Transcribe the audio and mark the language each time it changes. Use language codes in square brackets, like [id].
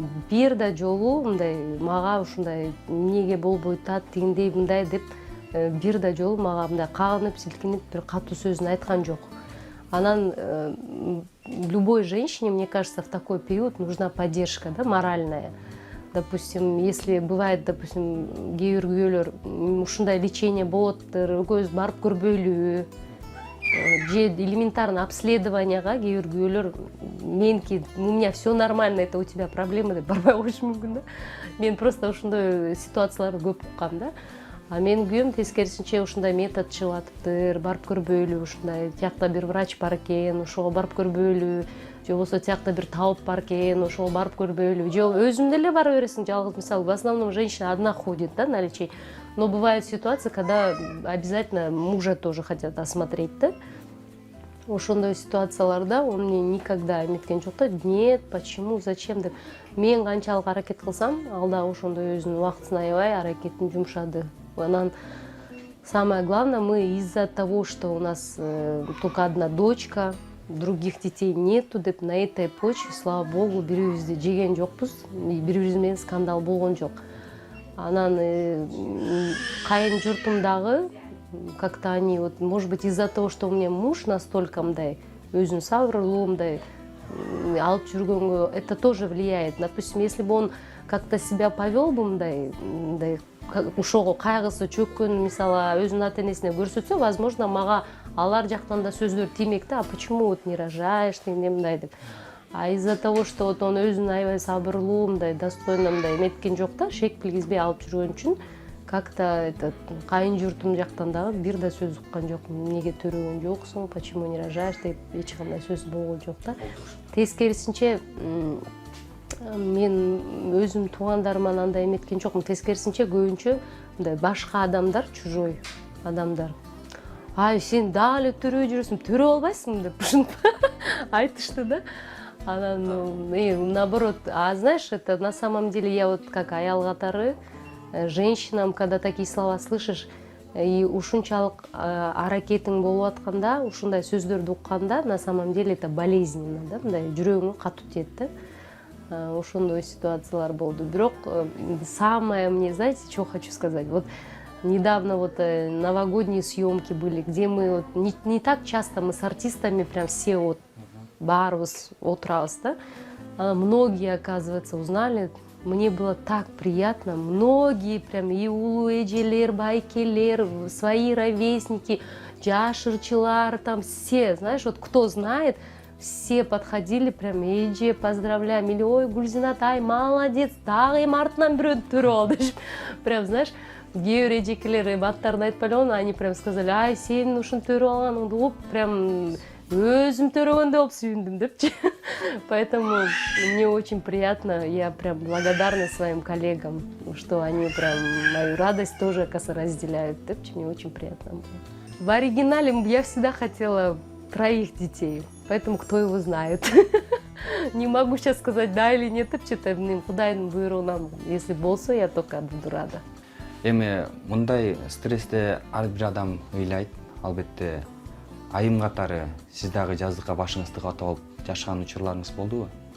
[ky] Бир да жолу мындай мага ушундай эмнеге болбой атат, тигиндей мындай деп бир да жолу мага мындай кагынып, силкинип бир катуу сөзүн айткан жок. [ru] Анан любой женщине, мне кажется, в такой период нужна поддержка, да, моральная. Допустим, если бывает, допустим, [ky] кээ бир күйөөлөр ушундай лечение болот, экөөбүз барып көрбөйлүбү, же элементарно обследованияга кээ бир күйөөлөр меники [ru] у меня все нормально, это у тебя проблемы [ky] деп барбай коюшу мүмкүн да. Мен просто ушундай ситуацияларды көп уккам да. А менин күйөөм тескерисинче ушундай метод чыгып атыптыр, барып көрбөйлү, ушундай тиякта бир врач бар экен, ошого барып көрбөйлү, же болбосо тиякта бир табып бар экен, ошого барып көрбөйлү, же өзүң деле бара бересиң жалгыз. [ru] Мисалы, в основном женщина одна ходит, да, на лечение. Но бывают ситуации, когда обязательно мужа тоже хотят осмотреть, да. [ky] Ошондой ситуацияларда [ru] он мне никогда [ky] эметкен жок да. [ru] Нет, почему, зачем деп. [ky] Мен канчалык аракет кылсам, ал дагы ошондой өзүнүн убактысын аябай аракетин жумшады. [ru] Анан самое главное, мы из-за того, что у нас только одна дочка, других детей нету деп, на этой почве, слава богу, [ky] бири-бирибизди жеген жокпуз, бири-бирибиз менен скандал болгон жок. Анан кайын журтумдагы [ru] как-то они, вот, может быть, из-за того, что у меня муж настолько [ky] мындай өзүнүн сабырлуу мындай алып жүргөнгө, [ru] это тоже влияет. Допустим, если бы он как-то себя повел бы [ky] мындай ушого кайгысы чөккөн, мисалы, өзүнүн ата-энесине көрсөтсө, возможно, мага алар жактан да сөздөр тиймек да, [ru] а почему вот не рожаешь, [ky] мындай деп. [ru] А из-за того, что вот он [ky] өзүнүн аябай сабырлуу, мындай достойно мындай эметкен жок да, шек билгизбей алып жүргөн үчүн как-то этот кайын журтум жактан дагы бир да сөз уккан жок. Эмнеге төрөгөн жоксуң, [ru] почему не рожаешь [ky] деп эч кандай сөз болгон жок да. Тескерисинче мен өзүм туугандарыма андай эметкен жокмун. Тескерисинче көбүнчө мындай башка адамдар, чужой адамдар. Ай, сен дагы эле төрөй жүрөсүң, төрөп албайсың деп айтышты да. [ru] Анан наоборот, а знаешь, это на самом деле я вот как аял катары женщинам, когда такие слова слышишь, и [ky] ушунчалык аракетиң болуп атканда, ушундай сөздөрдү укканда, [ru] на самом деле это болезненно, да, [ky] мындай жүрөгүңө катуу тиет да. [ru] Ошондой ситуациялар болду. Бирок самое мне, знаете, что хочу сказать? Вот недавно вот новогодние съемки были, где мы вот, не так часто мы с артистами прям все вот [ky] барбыз, отурабыз, [ru] да. Многие, оказывается, узнали. Мне было так приятно. Многие прям и [ky] улуу эжелер, байкелер, [ru] свои ровесники, жашырчылар, там все, знаешь, вот кто знает, все подходили прям, эже, поздравляем, или ой, Гульзинатай, молодец, [ky] дагы эми артынан бирөөдү төрөп алды. Прям, знаешь, кээ бир эжекелер аттарын айтпай эле, [ru] они прям сказали, [ky] ай, сен ушуну төрөп алганыңды угуп, прям өзүм төрөгөндөй болуп сүйүндүм депчи. [ru] Поэтому мне очень приятно, я прям благодарна своим коллегам, что они прям мою радость тоже, оказывается, разделяют депчи, мне очень приятно было. В оригинале я всегда хотела 3 детей, поэтому кто его знает. Не могу сейчас сказать да или нет, депчи, [ky] Кудайдын буйругунан, [ru] если болсо, я только буду рада. [ky] Эми мындай стрессте ар бир адам ыйлайт, албетте. Айым катары сиз дагы жаздыкка башыңызды катып алып жашаган учурларыңыз болдубу?